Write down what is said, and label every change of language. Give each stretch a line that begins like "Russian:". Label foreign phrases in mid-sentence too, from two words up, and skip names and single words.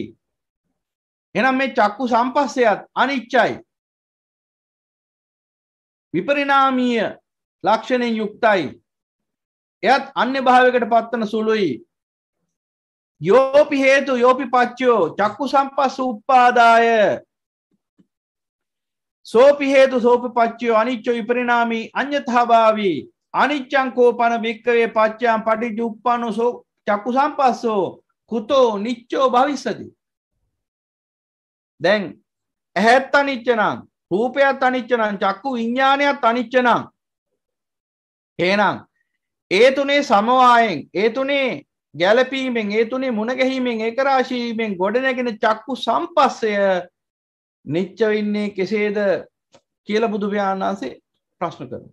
Sinhala: එහෙනම් මේ චක්කු සම්පස්සයත් අනිච්චයි විපරිණාමීය ලක්ෂණෙන් යුක්තයි. එයත් අන්‍ය භාවයකට පත්වන සුළුයි.
Pali: යෝපි හේතු යෝපි පච්චයෝ චක්කු සම්පස්ස උප්පාදාය සෝපි හේතු සෝපි පච්චයෝ අනිච්චෝ විපරිණාමී අඤ්ඤතා භාවී අනිච්ඡං කෝපන වික්කවේ පච්චයන් පටිච්ච උප්පන්නෝ චක්කු සම්පස්සෝ කුතෝ නිච්චෝ භවිස්සති.
Sinhala: දැන් ඇහත් අනිච්ච නම් රූපයත් අනිච්ච නම් චක්කු විඥානයත් අනිච්ච නම් එහෙනම් ඒ තුනේ සමவாயෙන් ඒ තුනේ ගැළපීමෙන් ඒ තුනේ මුණ ගැහිමෙන් ඒක රාශී වීමෙන් ගොඩනැගෙන චක්කු සම්පස්සය නිච්ච වෙන්නේ කෙසේද කියලා බුදු පියාණන් වහන්සේ ප්‍රශ්න කරනවා.